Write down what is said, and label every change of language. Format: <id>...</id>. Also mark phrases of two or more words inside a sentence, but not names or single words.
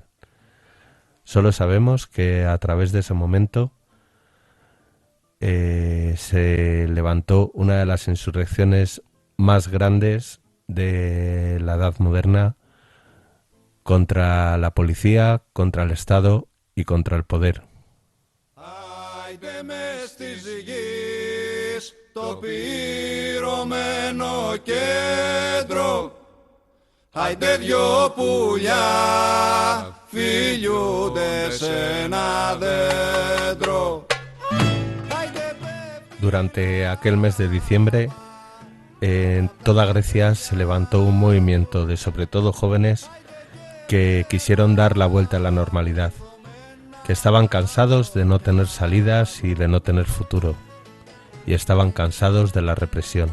<es>Solo sabemos que a través de ese momento se levantó una de las insurrecciones más grandes de la Edad Moderna contra la policía, contra el Estado y contra el poder.</es> <el>Άιντε μες της γης το πυρωμένο κέντρο, άιντε δυο πουλιά φιλιούνται σε ένα δέντρο.</el> <es>Durante aquel mes de diciembre, en toda Grecia se levantó un movimiento de sobre todo jóvenes que quisieron dar la vuelta a la normalidad, que estaban cansados de no tener salidas y de no tener futuro, y estaban cansados de la represión.</es>